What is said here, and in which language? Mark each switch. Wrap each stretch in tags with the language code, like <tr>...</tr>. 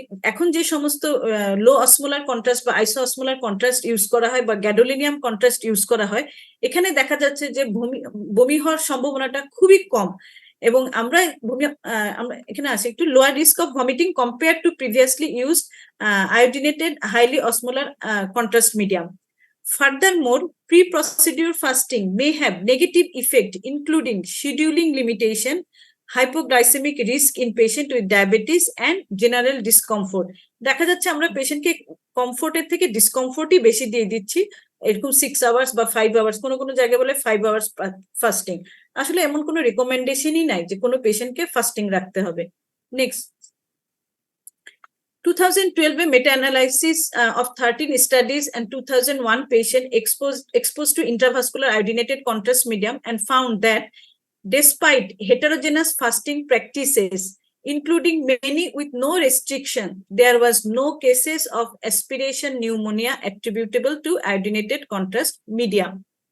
<bn>এখন যে সমস্ত লো অসমোলার কন্ট্রাস্ট বা আইসো অসমোলার কন্ট্রাস্ট ইউজ করা হয় বা গ্যাডোলিনিয়াম কন্ট্রাস্ট ইউজ করা হয়, এখানে দেখা যাচ্ছে যে বমি হওয়ার সম্ভাবনাটা খুবই কম এবং আমরা এখানে আসি একটু lower risk of vomiting compare to previously used আয়োডিনেটেড highly osmolar contrast medium.</bn> <en>Furthermore, pre-procedure fasting may have negative effect including scheduling limitation, hypoglycemic risk in patient with diabetes and general discomfort.</en> <bn>দেখা যাচ্ছে আমরা পেশেন্টকে কমফোর্টের থেকে ডিসকমফোর্টই বেশি দিয়ে দিচ্ছি, এরকম 6 hours বা 5 আওয়ার্স, কোনো জায়গায় বলে 5 আওয়ার্স ফাস্টিং। আসলে এমন কোনো রিকমেন্ডেশনই নাই যে কোনো পেশেন্টকে ফাস্টিং রাখতে হবে।</bn> <en>Next, 2012 में meta-analysis of 13 studies and 2001 patient exposed to intravascular iodinated contrast medium and found that despite heterogeneous fasting practices, including many with no restriction, there was no cases of aspiration pneumonia attributable to iodinated contrast medium.</en>